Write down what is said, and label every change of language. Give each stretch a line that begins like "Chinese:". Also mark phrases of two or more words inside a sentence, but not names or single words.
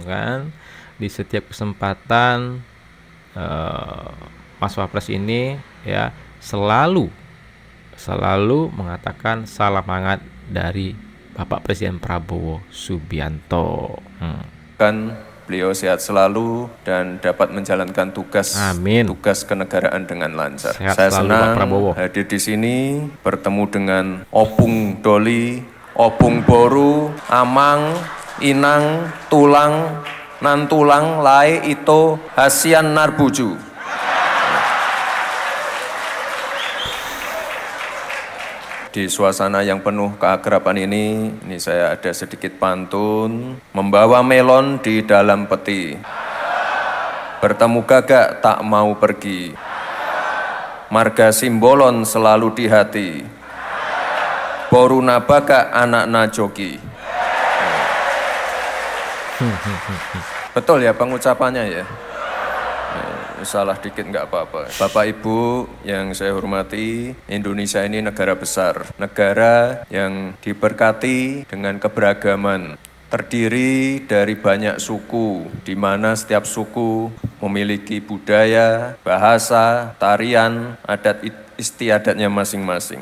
Indonesian: Kan di setiap kesempatan Mas Wapres ini ya selalu mengatakan salam hangat dari Bapak Presiden Prabowo Subianto. Kan beliau sehat selalu dan dapat menjalankan tugas kenegaraan dengan lancar. Saya senang hadir di sini bertemu dengan
Batak Toba: Opung Doli, Opung Boru, Amang, Inang, Tulang, nantulang lae ito hasian narbuju.
Indonesian: Di suasana yang penuh keakraban ini saya ada sedikit pantun. Membawa melon di dalam peti, bertemu gagak tak mau pergi, marga Simbolon selalu di hati,
Batak Toba: Boruna Bagak anak najoki.
Indonesian: Betul ya pengucapannya ya? Salah dikit nggak apa-apa. Bapak Ibu yang saya hormati, Indonesia ini negara besar, negara yang diberkati dengan keberagaman, terdiri dari banyak suku, di mana setiap suku memiliki budaya, bahasa, tarian, adat istiadatnya masing-masing.